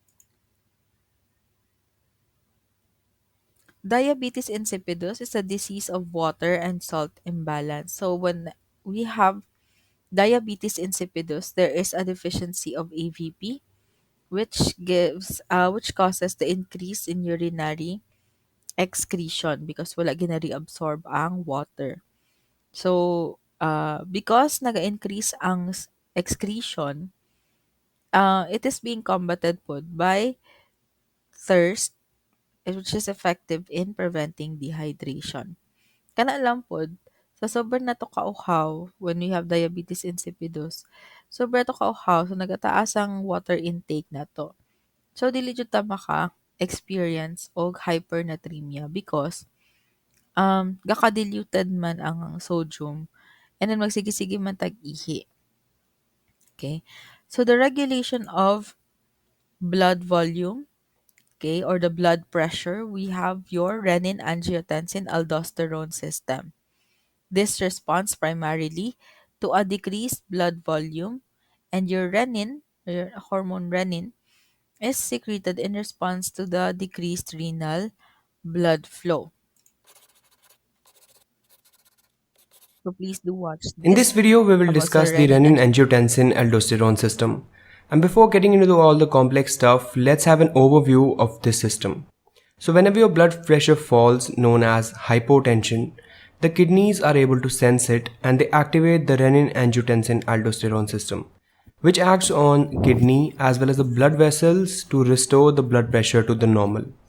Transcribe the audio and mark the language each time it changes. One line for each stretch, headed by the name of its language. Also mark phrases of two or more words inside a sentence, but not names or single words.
English: Diabetes insipidus is a disease of water and salt imbalance. So when we have diabetes insipidus, there is a deficiency of AVP, which causes the increase in urinary excretion because
Cebuano: wala ginari-absorb ang
English: water. So, because
Cebuano: naga-increase ang
English: excretion, it is being combated po by thirst, which is effective in preventing dehydration.
Cebuano: Kana lang po, sa sobrang na to kauhaw,
English: when we have diabetes insipidus,
Cebuano: sobrang to kauhaw, so nagataas ang
English: water intake
Cebuano: na to. So, dili jud ta maka-experience og hypernatremia because gaka-diluted man ang sodium and then magsige-sige man tag-ihi.
English: Okay? So, the regulation of blood volume, okay, or the blood pressure, we have your renin-angiotensin-aldosterone system. This responds primarily to a decreased blood volume, and your renin, your hormone renin, is secreted in response to the decreased renal blood flow. So please do watch In this this video, we will about the discuss the renin renin-angiotensin-aldosterone system. And before getting into all the complex stuff, let's have an overview of this system. So whenever your blood pressure falls, known as hypotension, the kidneys are able to sense it and they activate the renin-angiotensin-aldosterone system, which acts on kidney as well as the blood vessels to restore the blood pressure to the normal.